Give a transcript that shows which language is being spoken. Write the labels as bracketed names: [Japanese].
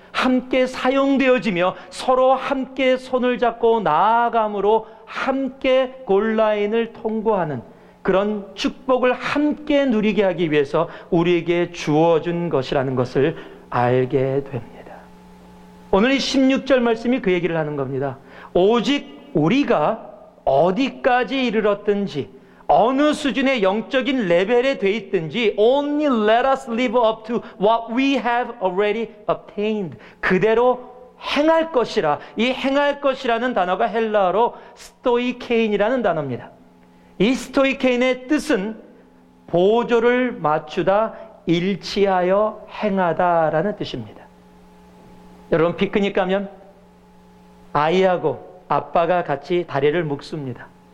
[Korean] 함께 사용되어지며 서로 함께 손을 잡고 나아감으로 함께 골라인을 통과하는 그런 축복을 함께 누리게 하기 위해서 우리에게 주어준 것이라는 것을 알게 됩니다. 오늘 이 16절 말씀이 그 얘기를 하는 겁니다. 오직 우리가 어디까지 이르렀든지 어느 수준의 영적인 레벨에 돼 있든지 [English] only let us live up to what we have already obtained. [Korean] 그대로 행할 것이라. 이 행할 것이라는 단어가 헬라어로 스토이케인이라는 단어입니다. 이 스토이케인의 뜻은 보조를 맞추다, 일치하여 행하다라는 뜻입니다. 여러분 피크닉 가면 아이하고 아빠가 같이 다리를 묶습니다.